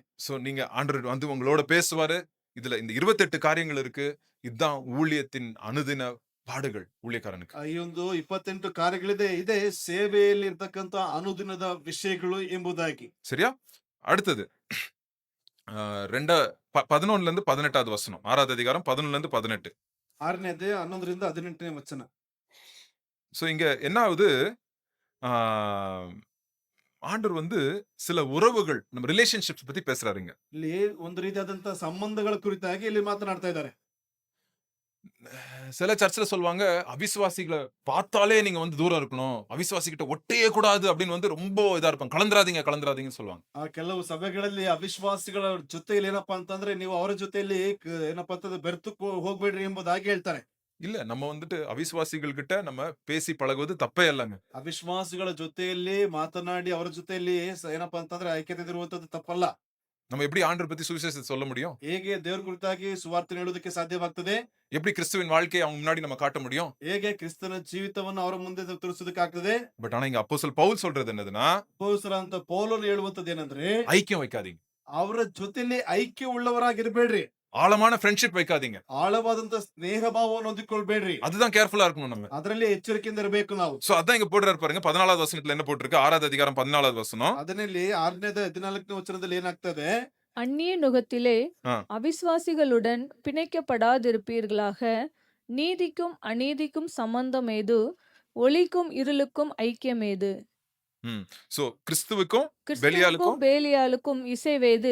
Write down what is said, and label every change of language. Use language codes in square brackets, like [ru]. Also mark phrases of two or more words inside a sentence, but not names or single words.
[ta] சோ நீங்க ஆண்டவர் வந்து உங்களோட பேசுவாரு. இதுல இந்த 28 காரியங்கள் இருக்கு. இதுதான் ஊழியத்தின் அனுதின பாடுகள் ஊழியக்காரனுக்கு. [kn] ಈ ಒಂದು 28 ಕಾರ್ಯಗಳಿದೆ. ಇದೆ ಸೇವೆಯಲ್ಲಿ ಇರ್ತಕ್ಕಂತ ಅನುದಿನದ ವಿಷಯಗಳು ಎಂಬುದಾಗಿ. [ta] சரியா? அடுத்தது 11 இருந்து 18வது வசனம். 6வது அதிகாரம் 11 இருந்து 18. [kn] 6ನೇ ಅಧ್ಯಾಯ 11 ರಿಂದ 18ನೇ ವಚನ. [ta] சோ இங்க என்ன ஆகுது? ஆண்டவர் வந்து சில உறவுகள் நம்ம ரிலேஷன்ஷிப்ஸ் பத்தி பேசுறாருங்க. [kn] ಇಲ್ಲಿ ಒಂದು ರೀತಿಯಾದಂತ ಸಂಬಂಧಗಳ ಕುರಿತಾಗಿ ಇಲ್ಲಿ ಮಾತನಾಡ್ತಾ ಇದ್ದಾರೆ. [ta] சில சர்ச்ல சொல்லுவாங்க அவிசுவாசிகளை பார்த்தாலே நீங்க வந்து தூரம் இருக்கணும். அவிசுவாசிகிட்ட ஒட்டவே கூடாது அப்படின்னு வந்து ரொம்ப இதா இருப்பாங்க. கலந்துராதீங்கன்னு சொல்லுவாங்க. [kn] ಆ ಕೆಲವು ಸಭೆಗಳಲ್ಲಿ ಅವಿಶ್ವಾಸಿಗಳ ಜೊತೆಯಲ್ಲಿ ಏನಪ್ಪಾ ಅಂತಂದ್ರೆ ನೀವು ಅವರ ಜೊತೆಯಲ್ಲಿ ಏನಪ್ಪಾ ಅಂತಂದ್ರೆ ಬೆರೆತು ಹೋಗ್ಬೇಡ್ರಿ ಎಂಬುದಾಗಿ ಹೇಳ್ತಾರೆ. [ta] இல்ல நம்ம வந்துட்டு அவிசுவாசிகள் கிட்ட நம்ம பேசி பழகுவது தப்பே இல்லங்க. [kn] ಅವಿಶ್ವಾಸಿಗಳ ಜೊತೆಯಲ್ಲಿ ಮಾತನಾಡಿ ಅವರ ಜೊತೆಯಲ್ಲಿ ಏನಪ್ಪಾ ಅಂತಂದ್ರೆ ಐಕ್ಯತೆ ಇರುವಂತದ್ದು ತಪ್ಪಲ್ಲ. [ta] நம்ம எப்படி ஆண்டவர் பத்தி சுவிசேஷத்தை சொல்ல முடியும்? [kn] ಹೇಗೆ ದೇವರ ಕುರಿತಾಗಿ ಸುವಾರ್ತೆ ಹೇಳೋದಕ್ಕೆ ಸಾಧ್ಯವಾಗ್ತದೆ? [ta] எப்படி கிறிஸ்துவின் வாழ்க்கையை அவங்க முன்னாடி நம்ம காட்ட முடியும்? [kn] ಹೇಗೆ ಕ್ರಿಸ್ತನ ಜೀವಿತವನ್ನು ಅವರ ಮುಂದೆ ತೋರಿಸೋದಕ್ಕಾಗ್ತದೆ? [ta] பட் ஆனா இங்க அப்போஸ்தலன் பவுல் சொல்றது என்னதுன்னா [kn] ಅಪೊಸ್ತಲನಾದಂತ ಪೌಲನು ಹೇಳುವಂತದ್ದು ಏನಂದ್ರೆ [ta] ஐக்கியம் வைக்காதீங்க. [kn] ಅವರ ಜೊತೆಯಲ್ಲಿ ಐಕ್ಯ ಉಳ್ಳವರಾಗಿರ್ಬೇಡ್ರಿ. [ta] ஆழமான ஃப்ரெண்ட்ஷிப் வைக்காதீங்க. [kn] ಆಳವಾದಂತ ಸ್ನೇಹ ಭಾವವನ್ನು ಹೊಂದಿಕೊಳ್ಬೇಡ್ರಿ. [ta] அதுதான் கேர்ஃபுல்லா இருக்கணும் நம்ம. [kn] ಅದರಲ್ಲಿ ಎಚ್ಚರಿಕೆಯಿಂದ ಇರಬೇಕು ನಾವು. [ta] சோ அதான் இங்க போடுறாரு பாருங்க. 14வது வசனத்துல என்ன போட்டுருக்கு? 6வது அதிகாரம் 14வது வசனம். [kn] ಅದರಲ್ಲಿ 6ನೇ 14ನೇ ವಚನದಲ್ಲಿ ಏನಾಗ್ತದೆ? [ta] அந்நிய நுகத்திலே ஆ. அவிசுவாசிகளுடன் பிணைக்கப்படாதிருப்பீர்களாக. நீதிக்கும் அநீதிக்கும் சம்பந்தம் ஏது? ஒளிக்கும் இருளுக்கும் ஐக்கியம் ஏது? சோ கிறிஸ்துவுக்கும் கிறிஸ்துவுக்கும் பெலியாலுக்கும் பேலியாலுக்கும் இசைவேது?